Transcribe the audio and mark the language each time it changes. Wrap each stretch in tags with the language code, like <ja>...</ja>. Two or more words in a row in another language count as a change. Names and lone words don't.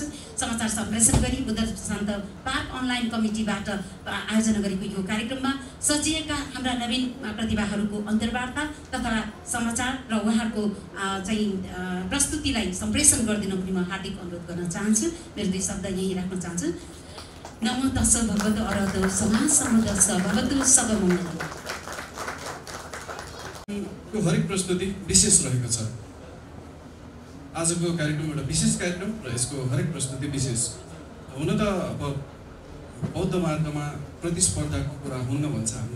<ne>समाचार सम्प्रेषण गरी बुद्ध शान्त पार्क अनलाइन कमिटीबाट आयोजना गरेको यो कार्यक्रममा सजिएका हाम्रा नवीन प्रतिभाहरूको अन्तर्वार्ता तथा समाचार र उहाँहरूको चाहिँ प्रस्तुतिलाई सम्प्रेषण गरिदिन पनि म हार्दिक अनुरोध गर्न चाहन्छु। मेरो 2 शब्द यही राख्न चाहन्छु।</ne> <pi>नमो तस्स भगवतो अरहतो सम्मा सम्बुद्धस्स भवतु सर्वमङ्गलम्।</pi> <ne>को हरेक प्रस्तुति विशेष रहेको छ। आजको कार्यक्रम एउटा विशेष कार्यक्रम र यसको हरेक प्रस्तुति विशेष हुन त अब बौद्ध मार्गमा प्रतिस्पर्धाको कुरा हुन्न भन्छ हामीले।</ne>